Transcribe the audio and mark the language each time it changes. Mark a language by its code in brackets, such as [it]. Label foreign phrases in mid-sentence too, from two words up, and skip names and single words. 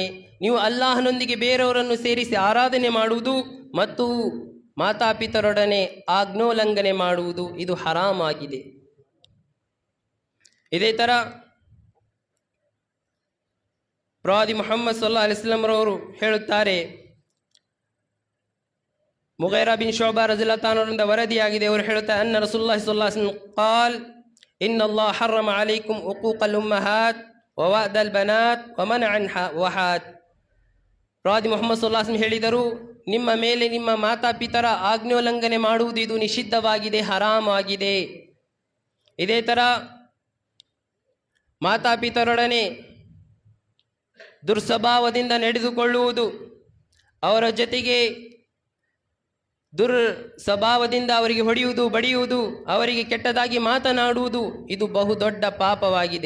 [kn] ನೀವು ಅಲ್ಲಾಹನೊಂದಿಗೆ ಬೇರೆಯವರನ್ನು ಸೇರಿಸಿ ಆರಾಧನೆ ಮಾಡುವುದು ಮತ್ತು ಮಾತಾಪಿತರೊಡನೆ ಆಜ್ಞೋಲ್ಲಂಘನೆ ಮಾಡುವುದು ಇದು ಹರಾಮಾಗಿದೆ. ಇದೇ ಥರ ಪ್ರವಾದಿ ಮುಹಮ್ಮದ್ [ar] صلى الله عليه وسلم [kn] ರವರು ಹೇಳುತ್ತಾರೆ, ಮುಗೈರಾ ಬಿನ್ ಶುಅಬಾ [ar] رضي الله عنه [kn] ವರದಿಯಾಗಿದೆ. ಅವರು ಹೇಳುತ್ತಾರೆ, [ar] أن رسول الله صلى الله عليه وسلم قال إن الله حرم عليكم حقوق الأمهات ووعد البنات ومنع الوحات. [kn] ಪ್ರವಾದಿ ಮುಹಮ್ಮದ್ [ar] صلى الله عليه وسلم [kn] ಹೇಳಿದರು, ನಿಮ್ಮ ಮೇಲೆ ನಿಮ್ಮ ಮಾತಾಪಿತರ ಆಜ್ಞೋಲ್ಲಂಘನೆ ಮಾಡುವುದು ಇದು ನಿಷಿದ್ಧವಾಗಿದೆ, ಹರಾಮಾಗಿದೆ. ಇದೇ ಥರ ಮಾತಾಪಿತರೊಡನೆ ದುರ್ಸ್ವಭಾವದಿಂದ ನಡೆದುಕೊಳ್ಳುವುದು, ಅವರ ಜೊತೆಗೆ ದುರ್ಸ್ವಭಾವದಿಂದ ಅವರಿಗೆ ಹೊಡೆಯುವುದು, ಬಡಿಯುವುದು, ಅವರಿಗೆ ಕೆಟ್ಟದಾಗಿ ಮಾತನಾಡುವುದು ಇದು ಬಹುದೊಡ್ಡ ಪಾಪವಾಗಿದೆ.